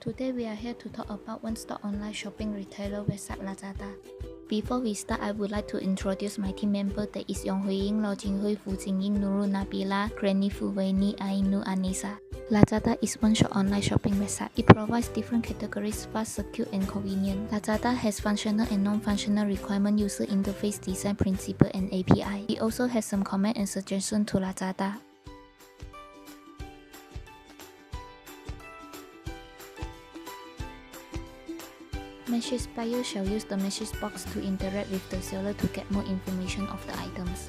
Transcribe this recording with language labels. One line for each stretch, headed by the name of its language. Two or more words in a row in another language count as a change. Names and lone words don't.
English: Today we are here to talk about one-stop online shopping retailer website LAZADA. Before we start, I would like to introduce my team member, that is Yeong, Ying, Loh Jing Hui, Ying, Nurul, Nabilah, Clanie Foo Wai Nie, Annissa. LAZADA is one-shop online shopping website. It provides different categories, fast, secure, and convenient. LAZADA has functional and non-functional requirement, user interface, design principle, and API. It also has some comment and suggestion to LAZADA. Message buyer shall use the message box to interact with the seller to get more information of the items.